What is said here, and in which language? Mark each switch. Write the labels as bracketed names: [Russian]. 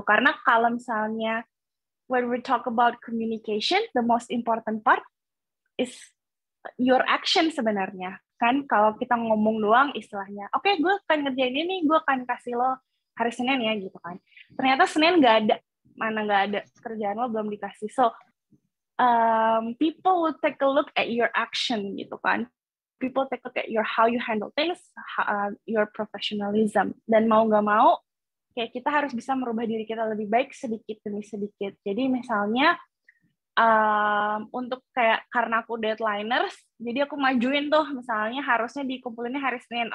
[Indonesian] Karena kalau misalnya [English] when we talk about communication, the most important part is your action [Indonesian] sebenarnya. Kan kalau kita ngomong doang istilahnya, oke, gue akan ngerjain ini, gue akan kasih lo hari Senin ya gitu kan. Ternyata Senin nggak ada, mana nggak ada, kerjaan lo belum dikasih. [English] So people will take a look at your action [Indonesian] gitu kan. [English] People take a look at your how you handle things, your professionalism. [Indonesian] Dan mau nggak mau, kayak kita harus bisa merubah diri kita lebih baik sedikit demi sedikit. Jadi misalnya untuk kayak karena aku deadliners, jadi aku majuin tuh misalnya harusnya dikumpulinnya hari Senin.